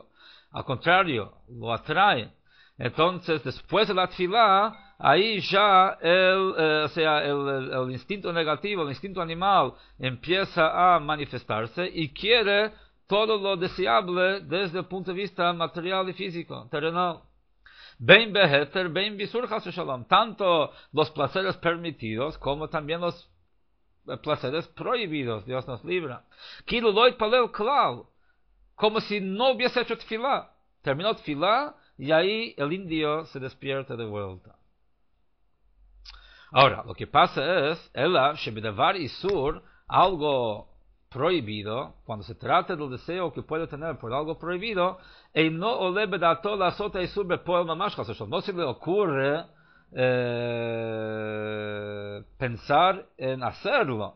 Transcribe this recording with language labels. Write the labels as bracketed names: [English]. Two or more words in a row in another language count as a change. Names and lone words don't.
[Spanish] Al contrario, lo atraen. Entonces, después de la tefilá, ahí ya el instinto negativo, el instinto animal, empieza a manifestarse y quiere todo lo deseable desde el punto de vista material y físico, terrenal. [Hebrew] בין בהיתר, בין באיסור חס ושלום. [Spanish] Tanto los placeres permitidos como también los placeres prohibidos. Dios nos libra. [Hebrew] כאילו לא התפלל כלל. [Spanish] Como si no hubiese hecho tefilá. Terminó tefilá y ahí el indio se despierta de vuelta. Ahora, lo que pasa es, [Hebrew] אלא שבדבר איסור, [Spanish] algo prohibido, cuando se trata del deseo que puede tener por algo prohibido, no se le ocurre pensar en hacerlo.